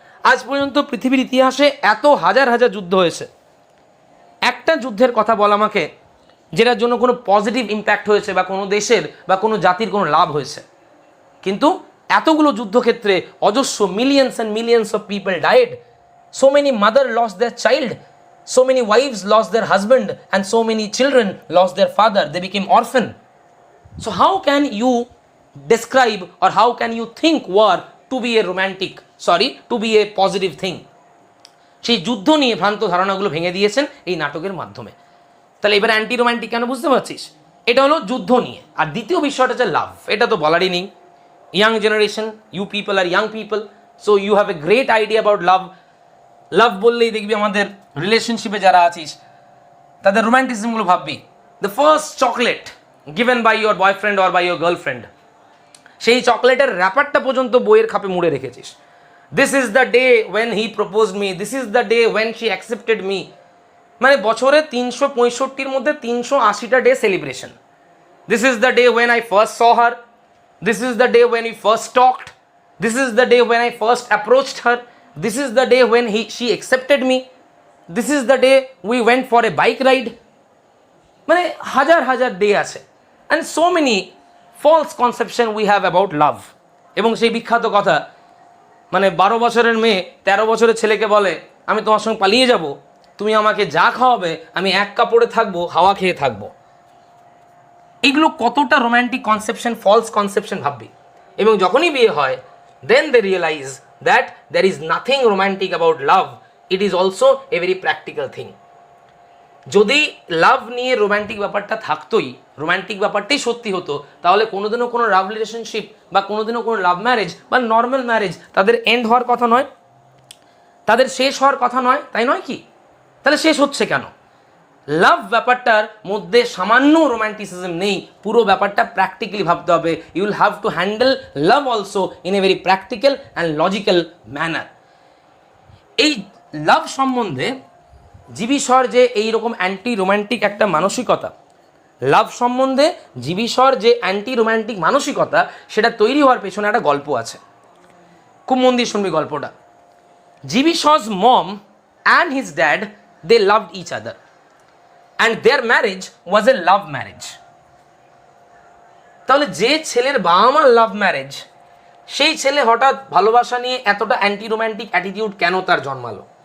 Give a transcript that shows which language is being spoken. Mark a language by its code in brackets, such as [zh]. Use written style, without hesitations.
[bn] আজ পর্যন্ত পৃথিবীর ইতিহাসে এত হাজার হাজার যুদ্ধ হয়েছে, একটা যুদ্ধের কথা বল আমাকে যেটার জন্য কোনো পজিটিভ ইম্প্যাক্ট হয়েছে বা কোনো দেশের বা কোনো জাতির কোনো লাভ হয়েছে। কিন্তু এতগুলো যুদ্ধক্ষেত্রে অজস্র [en] Millions and millions of people died, so many mother loss their child, so many wives lost their husband and so many children lost their father, they became orphan. So how can you describe or how can you think war to be a romantic, to be a positive thing? [bn] সেই যুদ্ধ নিয়ে ভ্রান্ত ধারণাগুলো ভেঙে দিয়েছেন এই নাটকের মাধ্যমে। তাহলে এবার অ্যান্টি রোম্যান্টিক কেন বুঝতে পারছিস? এটা হলো যুদ্ধ নিয়ে। আর দ্বিতীয় বিষয়টা হচ্ছে লাভ। এটা তো বলারই নেই। [en] Young generation, you people are young people, so you have a great idea about love. [bn] লাভ বললেই দেখবি আমাদের রিলেশনশিপে যারা আছিস তাদের রোম্যান্টিসিমগুলো ভাববি। [en] the first chocolate given by your boyfriend or by your girlfriend, [bn] সেই চকলেটের র্যাপারটা পর্যন্ত বইয়ের খাপে মুড়ে রেখেছিস। [en] This is the day when he proposed me, this is the day when she accepted me. [bn] মানে বছরে 365-র মধ্যে 380টা day celebration. [en] This is the day when I first saw her, this is the day when we first talked, this is the day when I first approached her, this is the day when she accepted me, this is the day we went for a bike ride. [bn] মানে হাজার হাজার day আছে, [en] and so many false conception we have about love. [bn] এবং সেই বিখ্যাত কথা, মানে 12 বছরের মেয়ে 13 বছরের ছেলেকে বলে, আমি তোমার সঙ্গে পালিয়ে যাব, তুমি আমাকে যা খাওয়াবে আমি এক কাপড়ে থাকবো, হাওয়া খেয়ে থাকবো। এগুলো কতটা রোম্যান্টিক কনসেপশন, ফলস কনসেপশন ভাববি। এবং যখনই বিয়ে হয়, [en] then they realize that there is nothing romantic about love, it is also a very practical thing. [bn] যদি লাভ নিয়ে রোম্যান্টিক ব্যাপারটা থাকতোই, রোম্যান্টিক ব্যাপারটাই সত্যি হতো, তাহলে কোনোদিনও কোনো লাভ রিলেশনশিপ বা কোনোদিনও কোনো লাভ ম্যারেজ বা নর্মাল ম্যারেজ তাদের এন্ড হওয়ার কথা নয়, তাদের শেষ হওয়ার কথা নয়, তাই নয় কি? তাহলে শেষ হচ্ছে কেন? লাভ ব্যাপারটার মধ্যে সামান্য রোম্যান্টিসিজম নেই, পুরো ব্যাপারটা প্র্যাকটিক্যালি ভাবতে হবে। [en] You will have to handle love also in a very practical and logical manner. [bn] এই লাভ সম্বন্ধে জীবিশ্বর যে এইরকম অ্যান্টি রোম্যান্টিক একটা মানসিকতা, লাভ সম্বন্ধে জীবিশ্বর যে অ্যান্টি রোম্যান্টিক মানসিকতা, সেটা তৈরি হওয়ার পেছনে একটা গল্প আছে। খুব মন দিয়ে শুনবি গল্পটা। [en] জীবিশ্বর's mom and his dad, they loved each other and their marriage was a love marriage. [bn] তাহলে যে ছেলের বাবা মার লাভ ম্যারেজ, সেই ছেলে হঠাৎ ভালোবাসা নিয়ে এতটা অ্যান্টি রোম্যান্টিক অ্যাটিটিউড কেন তার জন্মালো?